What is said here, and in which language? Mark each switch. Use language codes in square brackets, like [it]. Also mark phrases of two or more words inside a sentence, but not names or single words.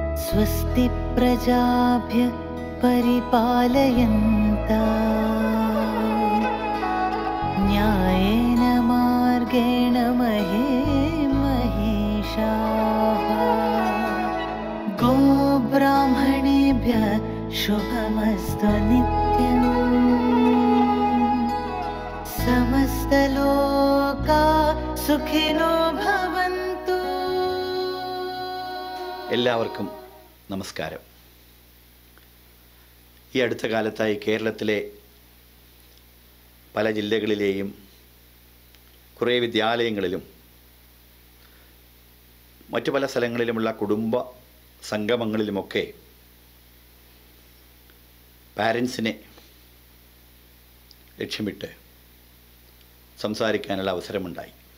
[sa] स्वस्ति प्रजाभ्य परिपालयन्ता न्यायेन मार्गेण महेषाः गोब्राह्मणेभ्यः शुभमस्तु नित्यम् समस्तलोका सुखिनो भवन्तु. [ml] എല്ലാവർക്കും നമസ്കാരം. ഈ അടുത്ത കാലത്തായി കേരളത്തിലെ പല ജില്ലകളിലെയും കുറേ വിദ്യാലയങ്ങളിലും മറ്റു പല സ്ഥലങ്ങളിലുമുള്ള കുടുംബ സംഗമങ്ങളിലുമൊക്കെ പാരൻസിനെ ലക്ഷ്യമിട്ട് സംസാരിക്കാനുള്ള അവസരമുണ്ടായി.